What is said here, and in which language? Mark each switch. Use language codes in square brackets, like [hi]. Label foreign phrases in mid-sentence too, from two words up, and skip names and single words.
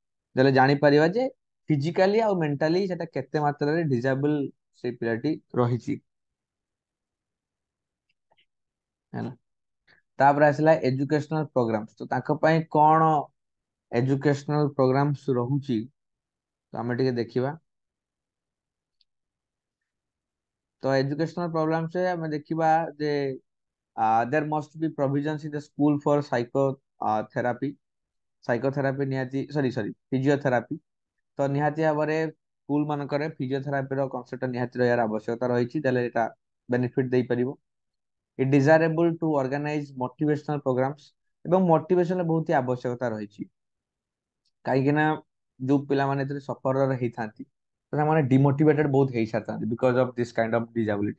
[or] ଦେଲେ ଜାଣିପାରିବା ଯେ ଫିଜିକାଲି ଆଉ ମେଣ୍ଟାଲି ସେଟା କେତେ ମାତ୍ରାରେ ଡିଜାବଲ ସେ ପିଲାଟି ରହିଛି, ହେଲା। ତାପରେ ଆସିଲା [en] educational programs. [or] ତ ତାଙ୍କ ପାଇଁ କଣ [en] educational programs [or] ରହୁଛି, ତ ଆମେ ଟିକେ ଦେଖିବା। ତ ଏଜୁକେଶନାଲ ପ୍ରୋଗ୍ରାମ୍ସ ରେ ଆମେ ଦେଖିବା ଯେ [en] there must be provisions in the school for psychotherapy। [or] ସାଇକୋଥେରାପି ନିହାତି, [en] sorry physiotherapy. [or] ତ ନିହାତି ଭାବରେ ସ୍କୁଲ ମାନଙ୍କରେ ଫିଜିଓଥେରାପିର କନସେପ୍ଟ ନିହାତି ରହିବାର ଆବଶ୍ୟକତା ରହିଛି, ତାହେଲେ ଏଟା ବେନିଫିଟ ଦେଇପାରିବ। [en] it desirable to organize motivational programs. [or] ଏବଂ ମୋଟିଭେସନ ବହୁତ ହି ଆବଶ୍ୟକତା ରହିଛି, କାହିଁକି ନା ଯୋଉ ପିଲାମାନେ ଏଥିରେ ସଫର ହେଇଥାନ୍ତି ତ ସେମାନେ ଡିମୋଟିଭେଟେଡ ବହୁତ ହେଇସାରିଥାନ୍ତି [en] because of this kind of disability.